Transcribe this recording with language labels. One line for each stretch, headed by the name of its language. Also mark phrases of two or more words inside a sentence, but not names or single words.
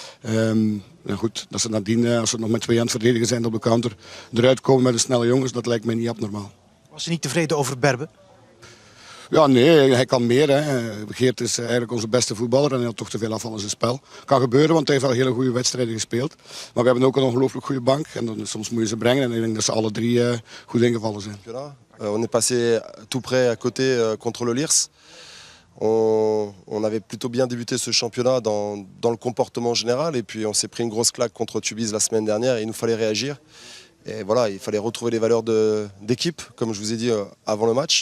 Dutch: Goed, dat ze nadien, als ze nog met 2 aan het verdedigen zijn op de counter, eruit komen met de snelle jongens, dat lijkt mij niet abnormaal. Was je niet tevreden over Berbe? Ja, nee, hij kan meer. Hè. Geert is eigenlijk onze beste voetballer en hij had toch te veel afval in zijn spel. Kan gebeuren, want hij heeft wel hele goede wedstrijden gespeeld. Maar we hebben ook een ongelooflijk goede bank en dan, soms moet je ze brengen. En ik denk dat ze alle 3 goed ingevallen zijn.
French: On est passé tout près à côté contre le Lirs. On avait plutôt bien débuté ce championnat dans le comportement général et puis on s'est pris une grosse claque contre Tubize la semaine dernière et il nous fallait réagir. Et voilà, il fallait retrouver les valeurs d'équipe, comme je vous ai dit avant le match.